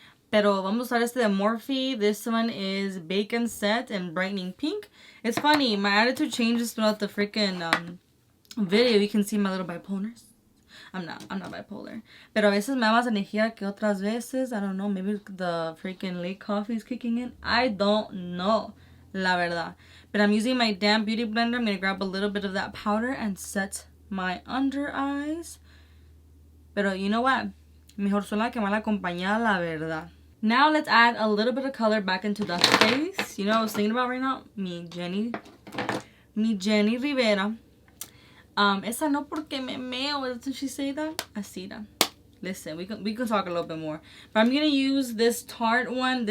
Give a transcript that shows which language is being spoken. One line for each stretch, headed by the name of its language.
Spanish: Pero vamos a usar este de Morphe.
English: This one is Bake and Set and Brightening Pink. It's funny, my attitude changes throughout the freaking video. You can see my little bipolars. I'm not bipolar.
Spanish: Pero a veces me da más energía que otras veces.
English: I don't know, maybe the freaking late coffee is kicking in. I don't know,
Spanish: la verdad.
English: But I'm using my damp beauty blender. I'm going to grab a little bit of that powder and set my under eyes. Pero you know what?
Spanish: Mejor sola que mal acompañada, la verdad.
English: Now let's add a little bit of color back into the face. You know what I was thinking about right now?
Spanish: Mi Jenny Rivera. Esa no porque me meo.
English: Doesn't she say that?
Spanish: Así da.
English: Listen, we can talk a little bit more. But I'm gonna use this Tarte one.